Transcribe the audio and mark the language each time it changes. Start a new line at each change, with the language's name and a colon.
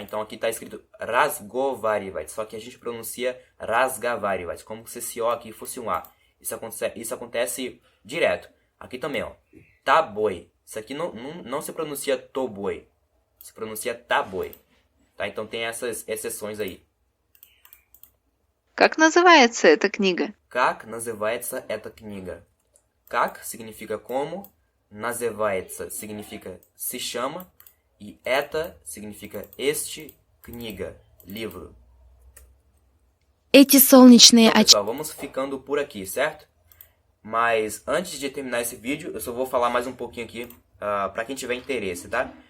Portuguese: Então aqui está escrito разговаривать, só que a gente pronuncia разговаривать, como se esse O aqui fosse um A. Isso acontece direto. Aqui também, ó. Тобой. Isso aqui não se pronuncia тобой, se pronuncia тобой, tá? Então tem essas exceções aí.
Russian: Как называется эта книга? Как называется эта книга?
Portuguese: Как significa como, называется significa se chama, e это significa este, книга, livro.
Russian: Эти солнечные
Portuguese: Então,
Russian: очки...
Portuguese: pessoal, vamos ficando por aqui, certo? Mas antes de terminar esse vídeo, eu só vou falar mais um pouquinho aqui para quem tiver interesse, tá?